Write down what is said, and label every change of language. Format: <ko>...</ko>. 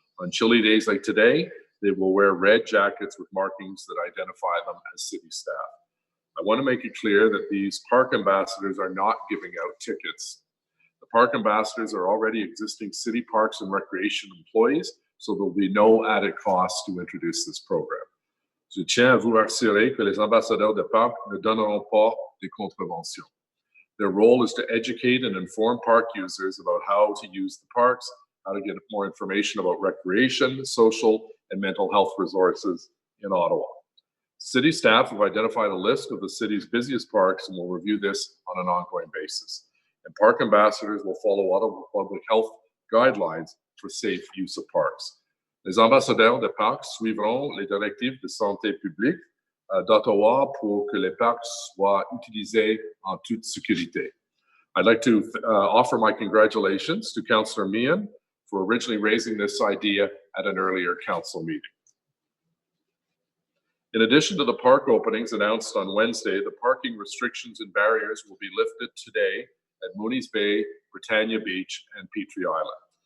<en>On chilly days like today, they will wear red jackets with markings that identify them as city staff. I want to make it clear that these park ambassadors are not giving out tickets. The park ambassadors are already existing city parks and recreation employees, so there will be no added cost to introduce this program.</en> <fr>Je tiens à vous rassurer que les ambassadeurs de parcs ne donneront pas de contraventions.</fr> <en>Their role is to educate and inform park users about how to use the parks, how to get more information about recreation, social, and mental health resources in Ottawa. City staff have identified a list of the city's busiest parks and will review this on an ongoing basis. And park ambassadors will follow Ottawa public health guidelines for safe use of parks.</en> <fr>Les ambassadeurs de parcs suivront les directives de santé publique d'Ottawa pour que les parcs soient utilisés en toute sécurité.</fr> <en>I'd like to offer my congratulations to Councillor Meehan for originally raising this idea at an earlier council meeting. In addition to the park openings announced on Wednesday, the parking restrictions and barriers will be lifted today at Mooney's Bay, Britannia Beach, and Petrie Island.</en>